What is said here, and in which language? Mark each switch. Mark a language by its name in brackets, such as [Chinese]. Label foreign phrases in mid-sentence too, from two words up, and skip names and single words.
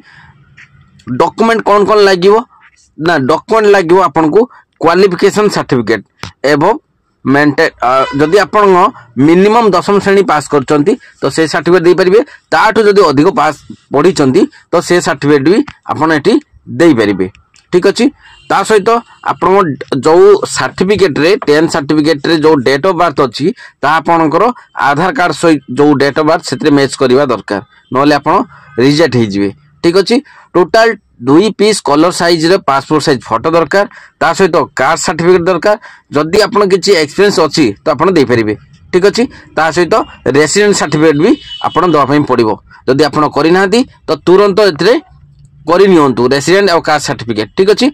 [Odia] ଡକ୍ୟୁମେଣ୍ଟ କଉଣ କଉଣ ଲାଗିବ ନା ଡକ୍ୟୁମେଣ୍ଟ ଲାଗିବ ଆପଣ କୁ [English] qualification certificate [Odia] ଏବଂ ମେଣ୍ଟେନ ଯଦି ଆପଣ ମିନିମମ 10ମ ଶ୍ରେଣୀ ପାସ କରିଛନ୍ତି ତ ସେ ସର୍ଟିଫିକେଟ ଦେଇ ପାରିବେ ତାଠୁ ଯଦି ଅଧିକ ପାସ ପଢ଼ିଛନ୍ତି ତ ସେ ସର୍ଟିଫିକେଟ ବି ଆପଣ ଏଠି ଦେଇ ପାରିବେ ଠିକ ଅଛି। ତା ସହିତ ଆପଣ ଯେଉଁ ସର୍ଟିଫିକେଟ ରେ 10 ସର୍ଟିଫିକେଟ ରେ ଯେଉଁ [English] date of birth [Odia] ଅଛି ତା ଆପଣଙ୍କର ଆଧାର କାର୍ଡ ସହିତ ଯେଉଁ [English] date of birth [Odia] ସେତେ ମ୍ୟାଚ କରିବା ଦରକାର ନହେଲେ ଆପଣ ରିଜେକ୍ଟ ହେ ଯିବେ ଠିକ ଅଛି। [English] total 2 piece colour size [Odia] ରେ [English] passport size photo [Odia] ଦରକାର ତା ସହିତ [English] caste certificate [Odia] ଦରକାର ଯଦି ଆପଣ କିଛି ଏକ୍ସପିରିଏନ୍ସ ଅଛି ତ ଆପଣ ଦେଇ ପାରିବେ ଠିକ ଅଛି। ତା ସହିତ [English] resident certificate [Odia] ବି ଆପଣ ଦେବା ପାଇଁ ପଡ଼ିବ ଯଦି ଆପଣ କରି ନାହାନ୍ତି ତ ତୁରନ୍ତ ଏଥରେ କରି ନିଅନ୍ତୁ [English] resident and caste certificate [Odia] ଠିକ ଅଛି।